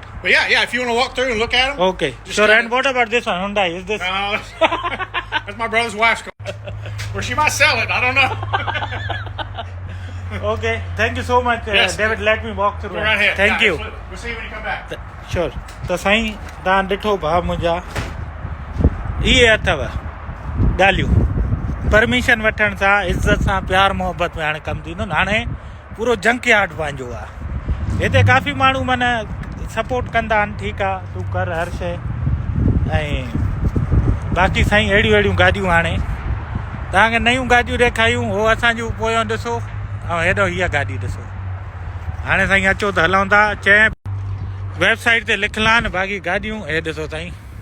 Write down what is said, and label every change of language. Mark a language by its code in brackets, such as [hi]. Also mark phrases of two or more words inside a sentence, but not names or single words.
[en] But yeah, if you want to walk through and look at them. Okay. Just Sure. kinda- And what about this one, Hyundai? Is this? No, that's my brother's wife's car. Or she might sell it. I don't know. Okay, thank you so much, Yes. David. Let me walk through. Go right ahead. Thank Yeah, you. absolutely. We'll see you when you come back. Sure. [sd] त साईं तव्हां ॾिठो भाउ मुंहिंजा इहे अथव ॻाल्हियूं परमिशन वठण सां इज़त सां प्यार मोहबत में हाणे कमु थींदो न हाणे पूरो जंक यार्ड पंहिंजो आहे हिते काफ़ी माण्हू माना सपोर्ट कंदा आहिनि ठीकु आहे तूं कर हर शइ ऐं बाक़ी साईं अहिड़ियूं गाॾियूं हाणे तव्हांखे नयूं गाॾियूं ॾेखारियूं हो असांजूं पोयों ॾिसो ऐं हेॾो हीअ गाॾी ॾिसो हाणे साईं अचो त हलूं था चए वेबसाइट ते लिखियलु आहिनि बाक़ी गाॾियूं हे ॾिसो साईं